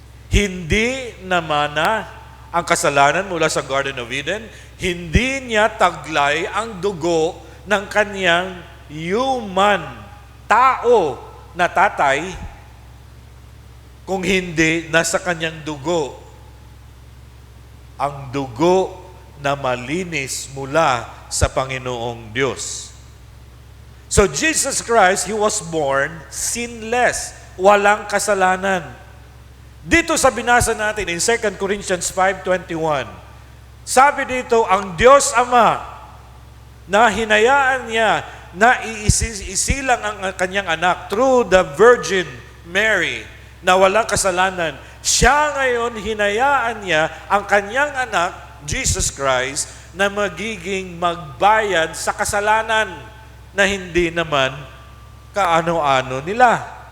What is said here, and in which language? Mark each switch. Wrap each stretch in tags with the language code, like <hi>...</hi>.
<tl>Hindi namana ang kasalanan mula sa Garden of Eden, hindi niya taglay ang dugo ng kanyang human, tao na tatay, kung hindi nasa kanyang dugo, ang dugo na malinis mula sa Panginoong Diyos.</tl> <en>So Jesus Christ, He was born sinless,</en> <tl>walang kasalanan. Dito sa binasa natin in 2 Corinthians 5:21, sabi dito, ang Diyos Ama na hinayaan niya na isilang ang kanyang anak through the Virgin Mary na walang kasalanan, siya ngayon hinayaan niya ang kanyang anak, Jesus Christ, na magiging magbayad sa kasalanan na hindi naman kaano-ano nila.</tl>